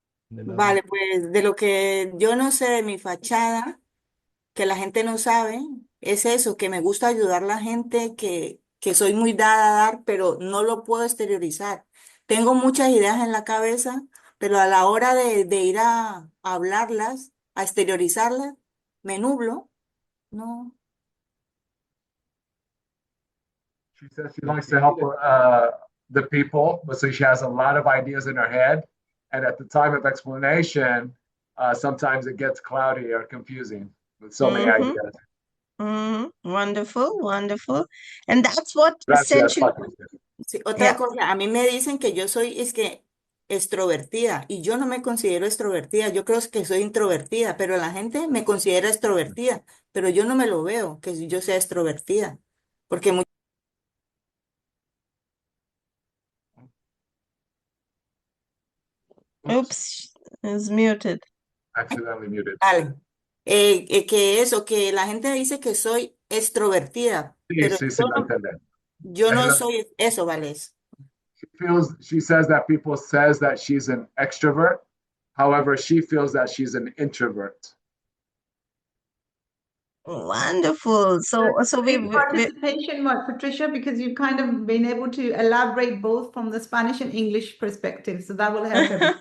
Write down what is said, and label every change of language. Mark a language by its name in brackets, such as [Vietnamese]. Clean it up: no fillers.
[Spanish] Vale, pues de lo que yo no sé de mi fachada, que la gente no sabe, es eso, que me gusta ayudar a la gente, que soy muy dada a dar, pero no lo puedo exteriorizar. Tengo muchas ideas en la cabeza, pero a la hora de ir a hablarlas, a exteriorizarlas, me nublo, no. [English] She says she likes to help the people, but so she has a lot of ideas in her head. And at the time of explanation, sometimes it gets cloudy or confusing with so many ideas. Wonderful, wonderful. And that's what [Spanish] Gracias, [English] essentially. [Spanish] Patricia. Sí, otra cosa, a mí me dicen que yo soy, es que extrovertida, y yo no me considero extrovertida, yo creo que soy introvertida, pero la gente me considera extrovertida, pero yo no me lo veo, que yo sea extrovertida, porque [English] Oops, is muted. Accidentally muted. [Spanish] Vale. Que eso, que la gente dice que soy extrovertida, Sí, pero sí, sí, lo entendí. yo no soy eso, ¿vale? [English] She says that people says that she's an extrovert. However, she feels that she's an introvert. Wonderful. So Great participation, Patricia, because you've kind of been able to elaborate both from the Spanish and English perspective. So that will help everyone.